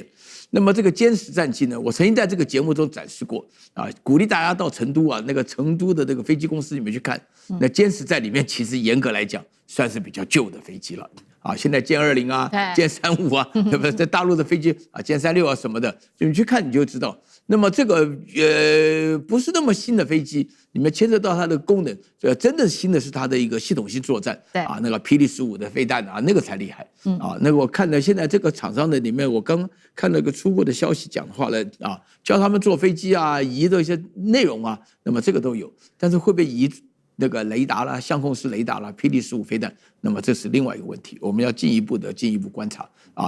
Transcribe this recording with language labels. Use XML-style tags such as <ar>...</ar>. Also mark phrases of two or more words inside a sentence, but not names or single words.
<zh>那麼這個殲10戰機呢，我曾經在這個節目中展示過啊，鼓勵大家到成都啊，那個成都的這個飛機公司裡面去看。那殲10在裡面其實嚴格來講算是比較舊的飛機了。啊，現在殲20啊、殲35啊，對不對？在大陸的飛機啊，殲36 啊什麼的，你去看你就知道。那麼這個不是那麼新的飛機，裡面牽涉到它的功能，真的新的是它的一個系統性作戰。啊，那個霹靂15的飛彈啊，那個才厲害。啊，那個我看了現在這個廠商的裡面，我剛看了個初步的消息講的話呢，啊，教他們做飛機啊，移的一些內容啊，那麼這個都有，但是會不會移那個雷達啦、相控式雷達啦、霹靂15飛彈，那麼這是另外一個問題，我們要進一步觀察啊。</zh>